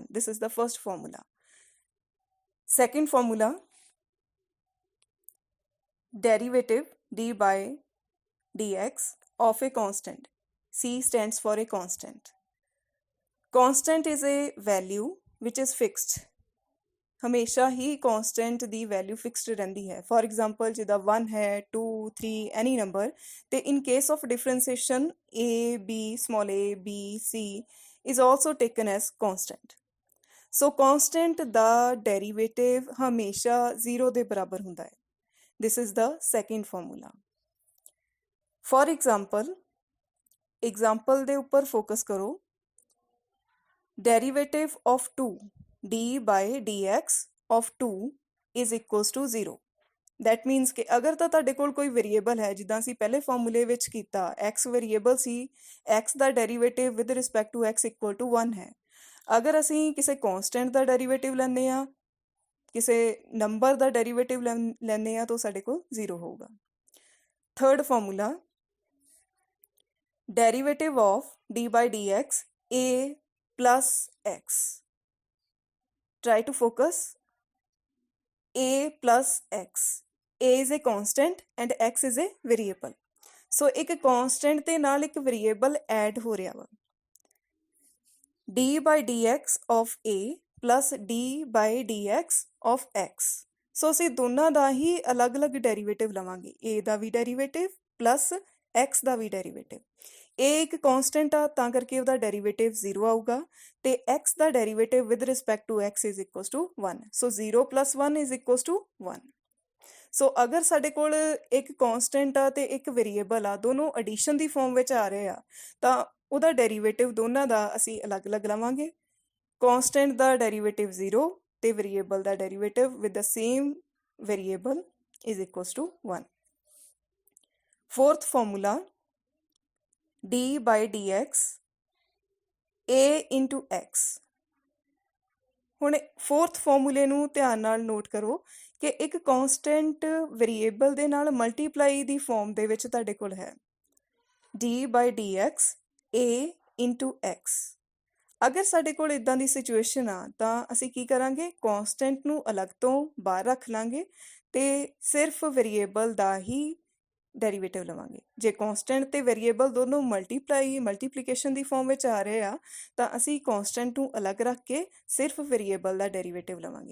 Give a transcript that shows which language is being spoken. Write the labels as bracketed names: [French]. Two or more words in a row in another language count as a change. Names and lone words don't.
[English] This is the first formula. Second formula, derivative d by dx of a constant. C stands for a constant. Constant is a value which is fixed. [Punjabi] ਹਮੇਸ਼ਾ ਹੀ constant ਦੀ [English] value fixed [Punjabi] ਰਹਿੰਦੀ ਹੈ। [English] For example, [Punjabi] ਜਿੱਦਾਂ 1 ਹੈ, 2, 3, [English] any number, ਤੇ in case of differentiation a, b, small a, b, c is also taken as constant. [Punjabi] So constant ਦਾ derivative ਹਮੇਸ਼ਾ 0 ਦੇ ਬਰਾਬਰ ਹੁੰਦਾ ਹੈ। [English] This is the second formula. For example [Punjabi] ਦੇ ਉੱਪਰ focus ਕਰੋ। [English] Derivative of 2, d by dx of 2 is equals to 0. That means [Punjabi] ਕਿ ਅਗਰ ਤਾਂ ਤੁਹਾਡੇ ਕੋਲ ਕੋਈ ਵੇਰੀਏਬਲ ਹੈ, ਜਿੱਦਾਂ ਅਸੀਂ ਪਹਿਲੇ ਫਾਰਮੂਲੇ ਵਿੱਚ ਕੀਤਾ, x ਵੇਰੀਏਬਲ ਸੀ, x ਦਾ ਡੈਰੀਵੇਟਿਵ [English] with respect to x equal to 1 [Punjabi] ਹੈ। ਅਗਰ ਅਸੀਂ ਕਿਸੇ ਕੌਂਸਟੈਂਟ ਦਾ ਡੈਰੀਵੇਟਿਵ ਲੈਂਦੇ ਹਾਂ, ਕਿਸੇ ਨੰਬਰ ਦਾ ਡੈਰੀਵੇਟਿਵ ਲੈਂਦੇ ਹਾਂ, ਤਾਂ ਸਾਡੇ ਕੋਲ 0 ਹੋਊਗਾ। [English] third formula, derivative of d by dx a plus x. Try to focus. A plus x. A is a constant and x is a variable. [Punjabi] So ਇੱਕ constant ਦੇ ਨਾਲ ਇੱਕ [English] variable add [Punjabi] ਹੋ ਰਿਹਾ ਵਾ। [English] d by dx of a plus d by dx of x. [Punjabi] So ਅਸੀਂ ਦੋਨਾਂ ਦਾ ਹੀ ਅਲੱਗ-ਅਲੱਗ ਡੈਰੀਵੇਟਿਵ ਲਵਾਂਗੇ। a ਦਾ ਵੀ ਡੈਰੀਵੇਟਿਵ ਪਲੱਸ x ਦਾ ਵੀ ਡੈਰੀਵੇਟਿਵ। a ਇੱਕ constant ਆ, ਤਾਂ ਕਰਕੇ ਉਹਦਾ ਡੈਰੀਵੇਟਿਵ 0 ਆਊਗਾ, ਤੇ x ਦਾ ਡੈਰੀਵੇਟਿਵ [English] with respect to x is equals to 1. So 0 plus 1 is equals to 1. [Punjabi] ਸੋ ਅਗਰ ਸਾਡੇ ਕੋਲ ਇੱਕ ਕੌਂਸਟੈਂਟ ਆ ਤੇ ਇੱਕ ਵੇਰੀਏਬਲ ਆ, ਦੋਨੋਂ ਐਡੀਸ਼ਨ ਦੀ ਫਾਰਮ ਵਿੱਚ ਆ ਰਹੇ ਆ, ਤਾਂ ਉਹਦਾ ਡੈਰੀਵੇਟਿਵ ਦੋਨਾਂ ਦਾ ਅਸੀਂ ਅਲੱਗ-ਅਲੱਗ ਲਵਾਂਗੇ। ਕੌਂਸਟੈਂਟ ਦਾ ਡੈਰੀਵੇਟਿਵ 0 ਤੇ ਵੇਰੀਏਬਲ ਦਾ ਡੈਰੀਵੇਟਿਵ [English] with the same variable is equals to 1. Fourth formula, d by dx a into x. [Punjabi] ਹੁਣ [English] fourth formula [Punjabi] ਨੂੰ ਧਿਆਨ ਨਾਲ ਨੋਟ ਕਰੋ ਕਿ ਇੱਕ [English] constant variable [Punjabi] ਦੇ ਨਾਲ ਮਲਟੀਪਲਾਈ ਦੀ ਫਾਰਮ ਦੇ ਵਿੱਚ ਤੁਹਾਡੇ ਕੋਲ ਹੈ [English] d by dx a into x. [Punjabi] ਅਗਰ ਸਾਡੇ ਕੋਲ ਇੱਦਾਂ ਦੀ ਸਿਚੁਏਸ਼ਨ ਆ, ਤਾਂ ਅਸੀਂ ਕੀ ਕਰਾਂਗੇ, ਕੌਂਸਟੈਂਟ ਨੂੰ ਅਲੱਗ ਤੋਂ ਬਾਹਰ ਰੱਖ ਲਾਂਗੇ ਤੇ ਸਿਰਫ ਵੇਰੀਏਬਲ ਦਾ ਹੀ ਡੈਰੀਵੇਟਿਵ ਲਵਾਂਗੇ। ਜੇ ਕੌਂਸਟੈਂਟ ਤੇ ਵੇਰੀਏਬਲ ਦੋਨੋਂ ਮਲਟੀਪਲੀਕੇਸ਼ਨ ਦੀ ਫਾਰਮ ਵਿੱਚ ਆ ਰਹੇ ਆ, ਤਾਂ ਅਸੀਂ ਕੌਂਸਟੈਂਟ ਨੂੰ ਅਲੱਗ ਰੱਖ ਕੇ ਸਿਰਫ ਵੇਰੀਏਬਲ ਦਾ ਡੈਰੀਵੇਟਿਵ ਲਵਾਂਗੇ।